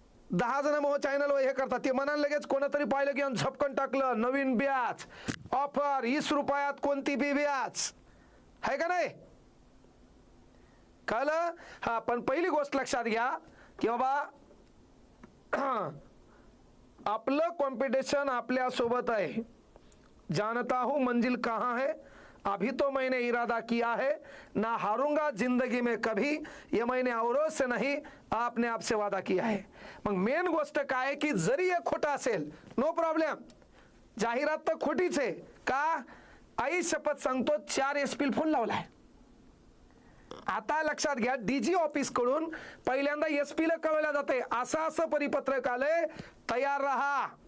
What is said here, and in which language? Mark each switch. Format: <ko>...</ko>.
<mr>10 जण मग चॅनल हे करतात. ते म्हणाल लगेच कोणतरी पाहिलं की झपकन टाकलं नवीन ब्याज ऑफर 20 रुपयात कोणती बी ब्याज आहे का नाही. कळलं? हा, पण पहिली गोष्ट लक्षात घ्या की बाबा आपलं कॉम्पिटिशन आपल्या सोबत आहे.</mr> <hi>जानता हूं मंजिल कहाँ है, अभी तो मैंने इरादा किया है, ना हारूंगा जिंदगी में कभी, ये मैंने औरों से नहीं आपने आपसे वादा किया है.</hi> <mr>मग मेन गोष्ट काय की जरी हे खोटं असेल नो प्रॉब्लेम, जाहिरात तर खोटीच आहे. का? आई शपथ सांगतो 4 एसपी फोन लावलाय. आता लक्षात घ्या, डीजी ऑफिस कडून पहिल्यांदा एसपी ला कळवलं जाते असं परिपत्रक आलंय, तयार राहा.</mr>